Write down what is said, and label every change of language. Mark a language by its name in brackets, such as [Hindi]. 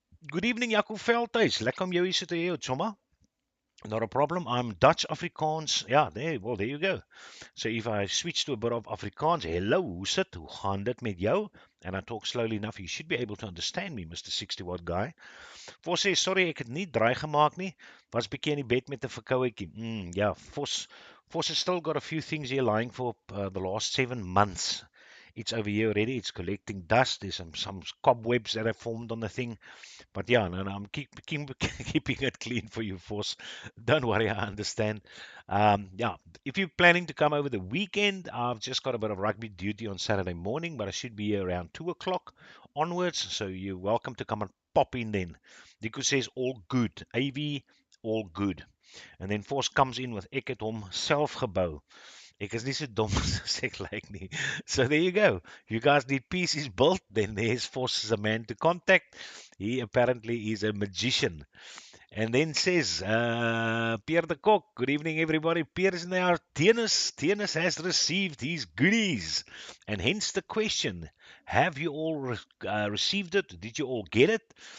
[English] Good evening, [Afrikaans] Jaco Veldhuis. Lekker om jou hier te hê, Choma. [English] Not a problem. I'm Dutch Afrikaans. Yeah, there you go. So if I switch to a bit of Afrikaans, hello, [Afrikaans] hoe sit, hoe gaan dit met jou? [English] And I talk slowly enough, you should be able to understand me, Mr. 60-watt guy. [Afrikaans] Vos sê, sorry, ek het nie draai gemaak nie. Was bietjie in die bed met 'n verkouetjie. [English] Yeah, Vos has still got a few things here lying for the last 7 months. It's over here already. It's collecting dust. There's some cobwebs that have formed on the thing. But yeah, no, I'm keeping it clean for you, Force. Don't worry, I understand. Yeah, if you're planning to come over the weekend, I've just got a bit of rugby duty on Saturday morning, but I should be here around 2 o'clock onwards, so you're welcome to come and pop in then. Nico says, all good. AV, all good. And then Force comes in with [Afrikaans] ek het hom self gebou. Ek is nie so dom as ek lyk nie. [English] So there you go. You guys need pieces built, then there's Force as a man to contact. He apparently is a magician. And then says, Pierre de Kok, good evening everybody. Pierre is now Tennis has received his goodies. And hence the question, have you all received it? Did you all get it?